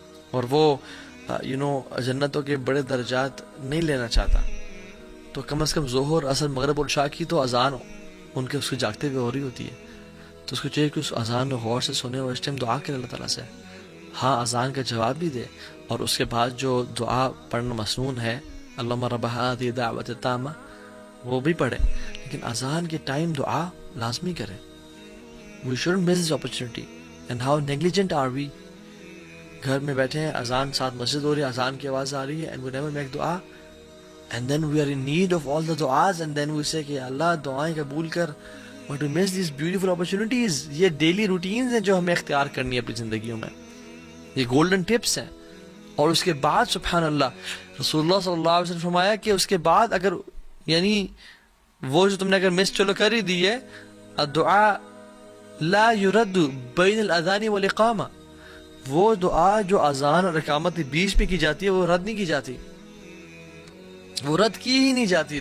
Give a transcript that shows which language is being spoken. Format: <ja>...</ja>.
<ur>اور وہ جنتوں کے بڑے درجات نہیں لینا چاہتا، تو کم از کم ظہر، عصر، مغرب اور عشاء کی تو اذان ان کے اس کو جاگتے ہوئے ہو رہی ہوتی ہے، تو اس کو چاہیے کہ اس اذان کو غور سے سنے اور اس ٹائم دعا کرے اللہ تعالیٰ سے، ہاں اذان کا جواب بھی دے، اور اس کے بعد جو دعا پڑھنا مسنون ہے</ur> <ar>اللہم رب ہذہ الدعوۃ التامہ</ar> <ur>وہ بھی پڑھے، لیکن اذان کے ٹائم دعا لازمی کریں۔</ur> <en>We shouldn't miss this opportunity. And how negligent are we؟</en> <ur>گھر میں بیٹھے ہیں، اذان ساتھ مسجد ہو رہی ہے،</ur> <en>اذان کی آواز آ رہی ہے، and we never make دعا، and then we are in need of all the du'as، and then we say</en> <ur>کہ اللہ دعائیں قبول کر،</ur> <en>But we miss these beautiful opportunities.</en> <ur>یہ ڈیلی روٹینز ہیں جو ہمیں اختیار کرنی ہے اپنی زندگیوں میں. یہ گولڈن ٹپس ہیں. اور اس کے بعد سبحان اللہ رسول اللہ صلی اللہ علیہ وسلم نے فرمایا کہ اس کے بعد اگر یعنی وہ جو تم نے اگر مس چلو کر ہی دی ہے,</ur> <ar>الدعاء لا يرد بین الاذان والاقامہ,</ar> <ur>وہ دعا جو اذان اور اقامت کے بیچ میں کی جاتی ہے وہ رد نہیں کی جاتی, وہ رد کی ہی نہیں جاتی.</ur>